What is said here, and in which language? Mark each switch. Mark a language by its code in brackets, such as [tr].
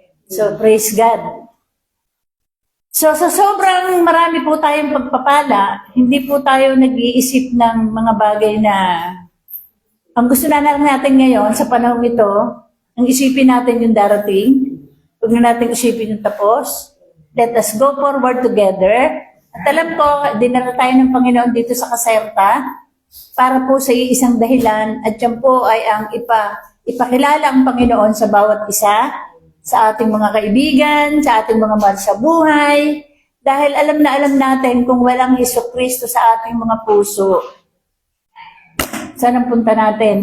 [tl] So, praise God. So, sa sobrang marami po tayong pagpapala, hindi po tayo nag-iisip ng mga bagay na ang gusto na lang natin ngayon sa panahon ito, ang isipin natin yung darating, huwag na natin isipin yung tapos. [en] Let us go forward together. [tl] At alam ko, dinala tayo ng Panginoon dito sa Caserta para po sa isang dahilan at yan po ay ang ipakilala ang Panginoon sa bawat isa, sa ating mga kaibigan, sa ating mga mahal sa buhay. Dahil alam na alam natin kung walang Jesucristo sa ating mga puso, saan ang punta natin?